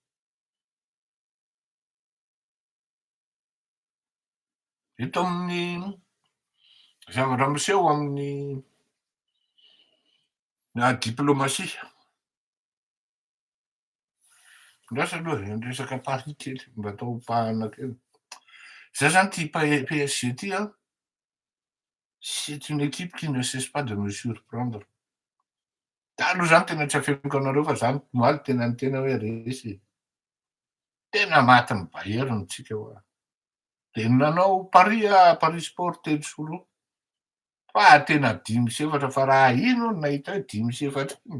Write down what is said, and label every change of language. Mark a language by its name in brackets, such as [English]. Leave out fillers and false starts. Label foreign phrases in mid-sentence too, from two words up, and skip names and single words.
[Malagasy] Eto amin'ny zavatra miseho amin'ny diplomasia. Lasa aloha resaka Paris kely mba atao pahana kely. Zay zany ty PSG ty [French] c'est une équipe qui ne cesse pas de me surprendre. [Malagasy] Taloha zany tena tsy afeniko anareo fa zany omaly tena ny tena hoe resy. Tena matin'ny baheriny tsika hoa. De nanao Paris Sport telo soroa. Fa tena 5-7 fa raha ino nahita hoe 5-7 iny.